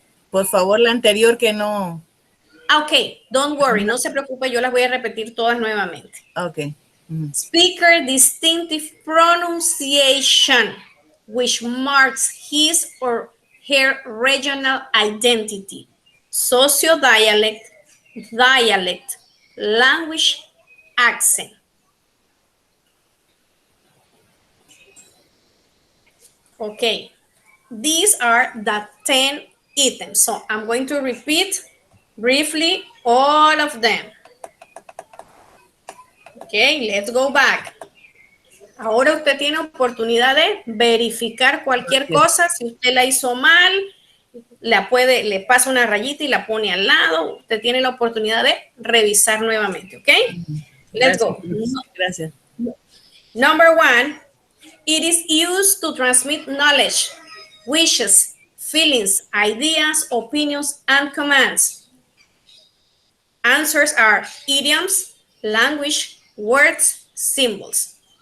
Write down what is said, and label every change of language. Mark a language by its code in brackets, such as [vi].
[es] Por favor, la anterior que no. Ok, [en] don't worry, [es] no se preocupe, yo las voy a repetir todas nuevamente. Okay. [en] Speaker distinctive pronunciation, which marks his or her regional identity. Socio-dialect, dialect, language, accent. Okay, these are the 10 items. So I'm going to repeat briefly all of them. Okay, let's go back. [es] Ahora usted tiene oportunidad de verificar cualquier cosa. Si usted la hizo mal, le pasa una rayita y la pone al lado. Usted tiene la oportunidad de revisar nuevamente, ¿ok? [en] Let's go. [es] Gracias. [en] Number 1, it is used to transmit knowledge, wishes, feelings, ideas, opinions, and commands. Answers are idioms, language, words, symbols.